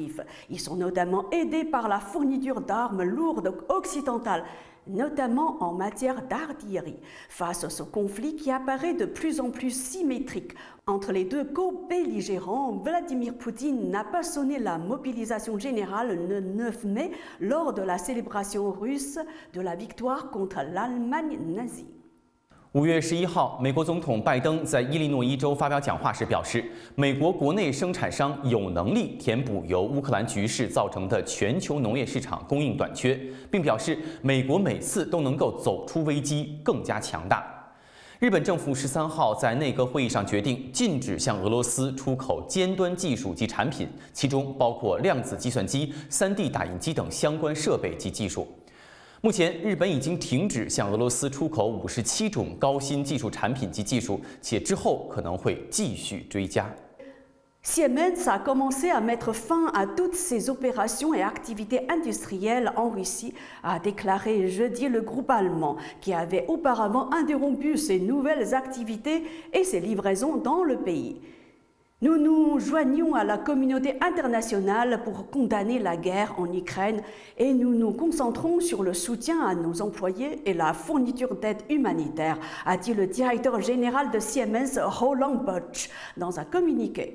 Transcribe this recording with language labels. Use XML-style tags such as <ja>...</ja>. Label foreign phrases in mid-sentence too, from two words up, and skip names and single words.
<fr>Ils sont notamment aidés par la fourniture d'armes lourdes occidentales, notamment en matière d'artillerie, face à ce conflit qui apparaît de plus en plus symétrique entre les deux co-belligérants. Vladimir Poutine n'a pas sonné la mobilisation générale le 9 mai lors de la célébration russe de la victoire contre l'Allemagne nazie.</fr> <zh>5 月11号，美国总统拜登在伊利诺伊州发表讲话时表示，美国国内生产商有能力填补由乌克兰局势造成的全球农业市场供应短缺，并表示美国每次都能够走出危机更加强大。日本政府13号在内阁会议上决定禁止向俄罗斯出口尖端技术及产品，其中包括量子计算机、3D 打印机等相关设备及技术。目前，日本已经停止向俄罗斯出口57种高新技术产品及技术，且之后可能会继续追加。</zh> <fr>Siemens a commencé à mettre fin à toutes ses opérations et activités industrielles en Russie, a déclaré jeudi le groupe allemand, qui avait auparavant interrompu ses nouvelles activités et ses livraisons dans le pays. Nous nous joignons à la communauté internationale pour condamner la guerre en Ukraine et nous nous concentrons sur le soutien à nos employés et la fourniture d'aide humanitaire, a dit le directeur général de Siemens, Roland Bosch, dans un communiqué.</fr>